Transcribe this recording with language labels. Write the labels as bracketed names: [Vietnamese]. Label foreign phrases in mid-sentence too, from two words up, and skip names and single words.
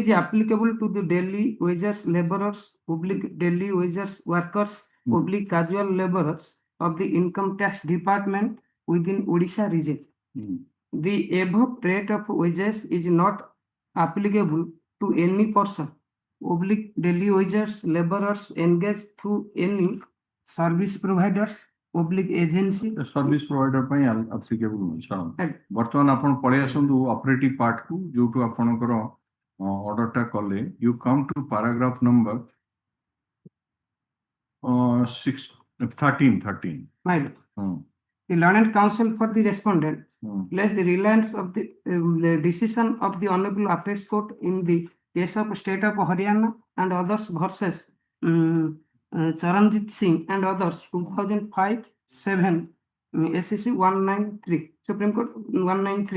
[English] is applicable to the daily wages laborers, public daily wages workers, public casual laborers of the income tax department within Odisha region. The above rate of wages is not applicable to any person, public daily wages laborers engaged through any service providers, public agency. service provider [Odia] ପାଇଁ applicable ନୁହେଁ ଛାଡ଼ [English] Right. [Odia] ବର୍ତ୍ତମାନ ଆପଣ ପଳେଇ ଆସନ୍ତୁ [English] operative part [Odia] କୁ ଯୋଉଠୁ ଆପଣଙ୍କର ଅର୍ଡର ଟା କଲେ [English] you come to paragraph number 13. My lord. The learned counsel for the respondent placed the reliance of the decision of the Honorable Apex Court in the case of State of Haryana and others versus Charanjit Singh and others 2005-7 SEC 193 Supreme Court 193.